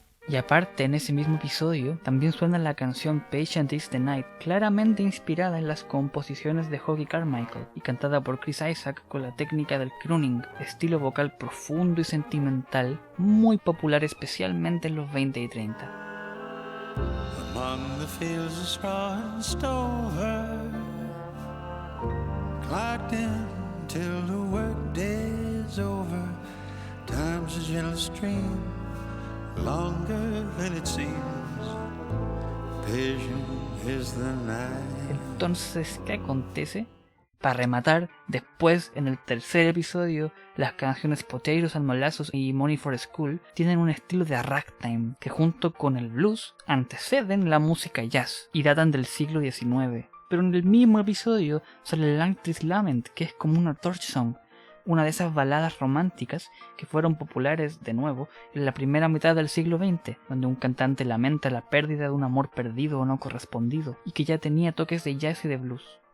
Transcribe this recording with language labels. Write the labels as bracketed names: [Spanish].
[Spanish] Y aparte, en ese mismo episodio, también suena la canción Patient is the Night, claramente inspirada en las composiciones de Hoagy Carmichael y cantada por Chris Isaak con la técnica del crooning, estilo vocal profundo y sentimental, muy popular especialmente en los 20 y 30. [English] Among the fields of straw and stover, clocked in till the work day's over, time's a gentle stream, longer than it seems, patient is the night. [Spanish] Entonces, ¿qué acontece? Para rematar, después, en el tercer episodio, las canciones Potatoes and Molasses y Money for School tienen un estilo de ragtime que junto con el blues anteceden la música jazz y datan del siglo XIX. Pero en el mismo episodio sale Langtry's Lament, que es como una torch song, una de esas baladas románticas que fueron populares de nuevo en la primera mitad del siglo XX, donde un cantante lamenta la pérdida de un amor perdido o no correspondido, y que ya tenía toques de jazz y de blues.